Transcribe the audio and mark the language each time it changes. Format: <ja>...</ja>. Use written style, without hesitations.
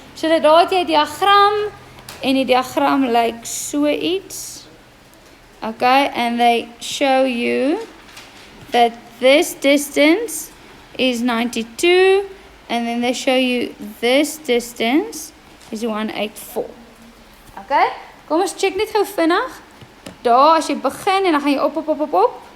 <af>So dat daar het jy 'n diagram en die diagram lyk so iets.</af> <en>Okay, and they show you that this distance is 92 and then they show you this distance is 184.</en> <af>Okay? Kom ons check net gou vinnig. Daar as jy begin en dan gaan jy op.</af>